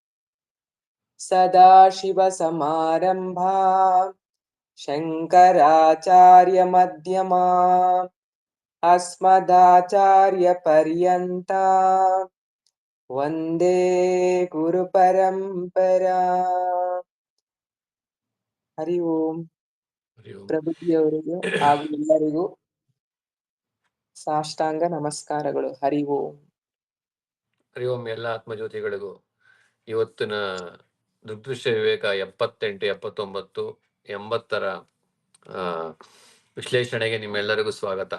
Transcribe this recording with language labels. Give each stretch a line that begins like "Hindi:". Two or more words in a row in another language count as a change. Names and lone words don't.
Sanskrit: ಸದಾಶಿವ ಸಮಾರಂಭಾಂ ಶಂಕರಾಚಾರ್ಯ ಮಧ್ಯಮಾಂ ಅಸ್ಮದಾಚಾರ್ಯ ಪರ್ಯಂತಾಂ ವಂದೇ ಗುರು ಪರಂಪರಾಂ. ಹರಿ ಓಂ.
Kannada: ಪ್ರಭುಜಿಯವರಿಗೂ ಹಾಗೂ ಎಲ್ಲರಿಗೂ ಸಾಷ್ಟಾಂಗ ನಮಸ್ಕಾರಗಳು.
Sanskrit: ಹರಿ ಓಂ.
Kannada: ಹರಿ ಓಂ ಎಲ್ಲ ಆತ್ಮಜ್ಯೋತಿಗಳಿಗೂ ಇವತ್ತಿನ ದೃಗ್ದೃಶ್ಯ ವಿವೇಕ 78, 79, 80ರ ವಿಶ್ಲೇಷಣೆಗೆ ನಿಮ್ಮೆಲ್ಲರಿಗೂ ಸ್ವಾಗತ.